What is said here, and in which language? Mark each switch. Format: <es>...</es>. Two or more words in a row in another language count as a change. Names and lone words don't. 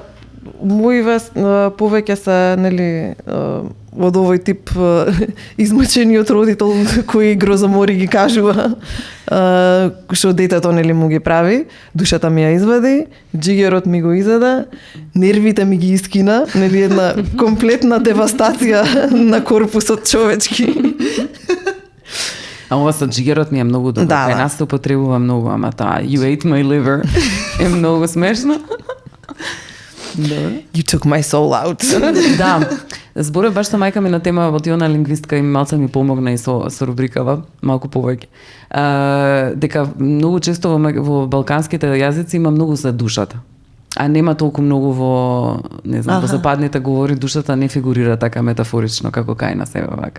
<mk>моиве повеќе се, нели, од овој тип измачениот родител кој грозомори ги кажува, што детето, нели, му ги прави, душата ми ја извади, джигерот ми го изеде, нервите ми ги искина, нели, една комплетна девастација на корпусот човечки. А ова со джигерот ми е многу добро. Да, Кај да. нас се употребува многу, ама таа</mk> <en>you ate my liver</en> <mk>е многу смешно.</mk> <en>You took my soul out.</en> <mk>Да. Зборев баш со мајка ми на тема во тиона лингвистка и малце ми помогна и со рубрикава, малку повеќе. Дека многу често во балканските јазици има многу за душата. А нема толку многу во, не знам, во западните говори душата не фигурира така метафорично како кај нас еве вака.</mk>